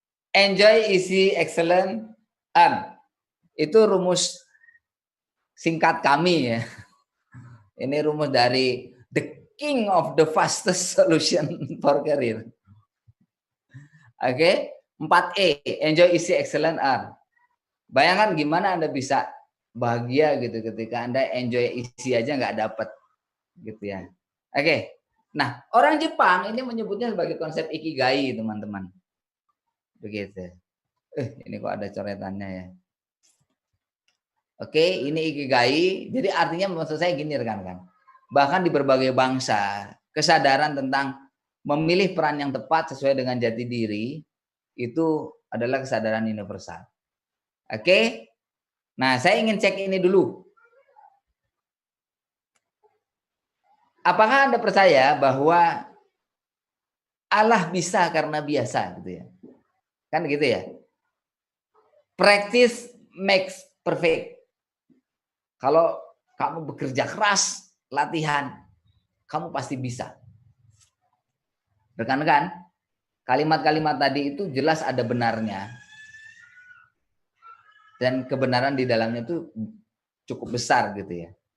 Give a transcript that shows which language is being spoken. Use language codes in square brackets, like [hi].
[en] Enjoy, easy, excellent, earn. [id] Itu rumus singkat kami ya. Ini rumus dari [en] the king of the fastest solution for career. [id] Oke, 4E, [en] enjoy, easy, excellent, earn. [id] Bayangkan gimana Anda bisa bahagia gitu ketika Anda enjoy, easy aja nggak dapat gitu ya. Oke, nah orang Jepang ini menyebutnya sebagai konsep ikigai teman-teman. Begitu. Ini kok ada coretannya ya. Oke, ini ikigai. Jadi artinya maksud saya gini rekan-rekan. Bahkan di berbagai bangsa, kesadaran tentang memilih peran yang tepat sesuai dengan jati diri itu adalah kesadaran universal. Oke. Nah, saya ingin cek ini dulu. Apakah Anda percaya bahwa Allah bisa karena biasa gitu ya? Kan gitu ya. [en] Practice makes perfect. [id] Kalau kamu bekerja keras, latihan, kamu pasti bisa. Rekan-rekan, kalimat-kalimat tadi itu jelas ada benarnya. Dan kebenaran di dalamnya itu cukup besar gitu ya.